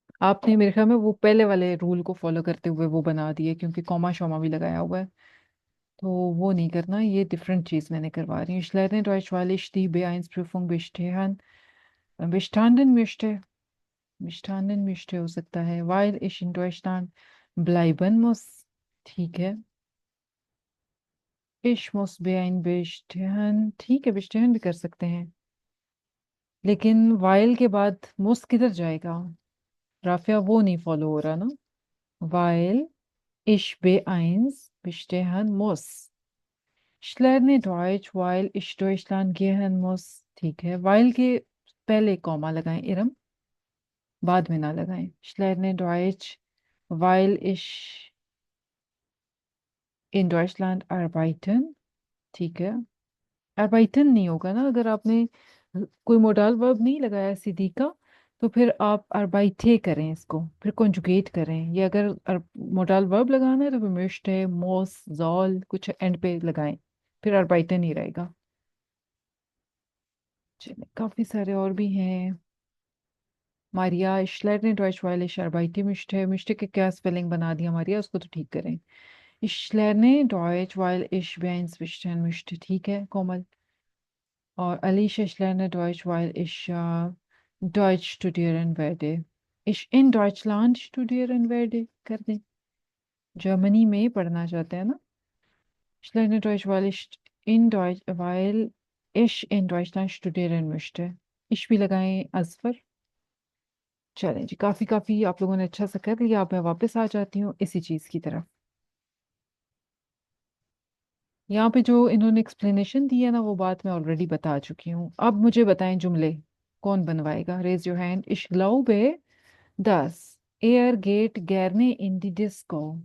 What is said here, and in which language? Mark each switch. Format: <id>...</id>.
<hi>आपने मेरे ख्याल में वो पहले वाले रूल को फॉलो करते हुए वो बना दिए, क्योंकि कॉमा शॉमा भी लगाया हुआ है, तो वो नहीं करना, ये डिफरेंट चीज मैंने करवा रही हूँ।</hi> <de>Ich lerne Deutsch, weil ich die B1-Prüfung bestanden möchte। bestanden möchte</de> <hi>हो सकता है,</hi> <de>weil ich in Deutschland bleiben muss, ठीक है। Ich muss B1 bestehen,</de> <hi>ठीक है, bestehen भी कर सकते हैं, लेकिन while के बाद muss किधर जाएगा, राफिया वो नहीं फॉलो हो रहा ना।</hi> <de>Weil ich B1 bestehen muss. Ich lerne Deutsch, weil ich Deutschland gehen muss.</de> <hi>ठीक है, while के पहले कॉमा लगाएं, इरम बाद में ना लगाएं.</hi> <de>Ich lerne Deutsch, weil ich in Deutschland arbeiten.</de> <hi>ठीक है, arbeiten नहीं होगा ना अगर आपने कोई मोडाल वर्ब नहीं लगाया सीधी का, तो फिर आप arbeite करें इसको, फिर conjugate करें. ये अगर मोडाल वर्ब लगाना है तो फिर möchte, muss, soll कुछ एंड पे लगाएं, फिर arbeiten नहीं रहेगा. चलिए, काफी सारे और भी हैं.</hi> <de>मारिया, ich lerne Deutsch, weil ich arbeite möchte.</de> <hi>Möchte के क्या स्पेलिंग बना दिया मारिया, उसको तो ठीक करें.</hi> <de>Ich lerne Deutsch, weil ich B1 bestehen möchte.</de> <hi>ठीक है कोमल. और</hi> <de>Alicia, ich lerne Deutsch, weil ich Deutsch studieren werde. Ich in Deutschland studieren werde.</de> <hi>कर दें, जर्मनी में पढ़ना चाहते हैं ना.</hi> <de>Ich lerne Deutsch, weil ich in Deutschland studieren möchte.</de> <hi>Ich भी लगाएं अजफर. चलें जी, काफी काफी आप लोगों ने अच्छा सा कर लिया. अब मैं वापस आ जाती हूँ इसी चीज की तरफ. यहाँ पे जो इन्होंने एक्सप्लेनेशन दी है ना, वो बात मैं ऑलरेडी बता चुकी हूँ. अब मुझे बताएं जुमले कौन बनवाएगा. Raise your hand.</hi> <de>Ich glaube, dass geht gerne in die Disco.</de>